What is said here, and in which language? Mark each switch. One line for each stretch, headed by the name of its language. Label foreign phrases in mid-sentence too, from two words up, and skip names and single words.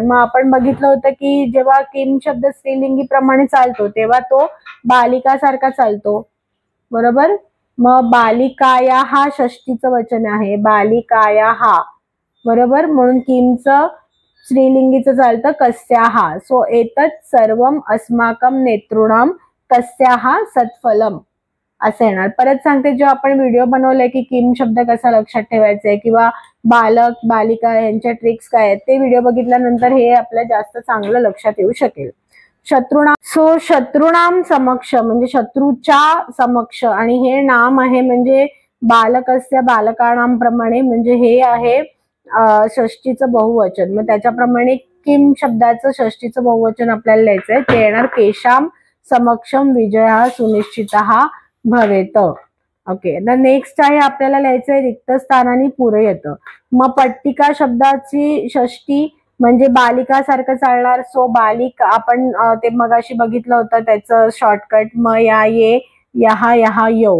Marathi: मग आपण बघितलं होतं की जेव्हा किम शब्द स्त्रीलिंगी प्रमाणे चालतो तेव्हा तो बालिका सारखा चालतो, बरोबर. मग बालिकाया हा षष्टीचं वचन आहे, बालिकाया हा, बरोबर. म्हणून किमचं स्त्रीलिंगीचं चालतं कस्याहा.
Sanskrit: सो एतत् सर्वम अस्माकम नेतॄणाम कस्याहा सत्फलम
Marathi: असं येणार. परत सांगते, जो आपण व्हिडिओ बनवलाय की किम शब्द कसा लक्षात ठेवायचा आहे किंवा बालक बालिका यांच्या ट्रिक्स काय आहेत, ते व्हिडिओ बघितल्यानंतर हे आपल्या जास्त चांगलं लक्षात येऊ शकेल. शत्रुणाम, सो
Sanskrit: शत्रुणाम समक्ष
Marathi: म्हणजे शत्रूच्या समक्ष, आणि हे नाम आहे म्हणजे
Sanskrit: बालकस्य बालकानाम
Marathi: प्रमाणे, म्हणजे हे आहे षष्टीचं बहुवचन. मग त्याच्याप्रमाणे किम शब्दाचं षष्टीचं बहुवचन आपल्याला लिहायचंय, ते येणार
Sanskrit: केशाम समक्षम विजय सुनिश्चितः भवेत.
Marathi: ओके,
English: the next
Marathi: आहे आपल्याला लिहायचंय
Sanskrit: रिक्त स्थानानी पूरयत.
Marathi: मग पट्टिका शब्दाची षष्टी म्हणजे बालिका सारखं चालणार. सो बालिका आपण ते मगाशी बघितलं होतं त्याचं शॉर्टकट,
Sanskrit: म या ये यहा यहा यो.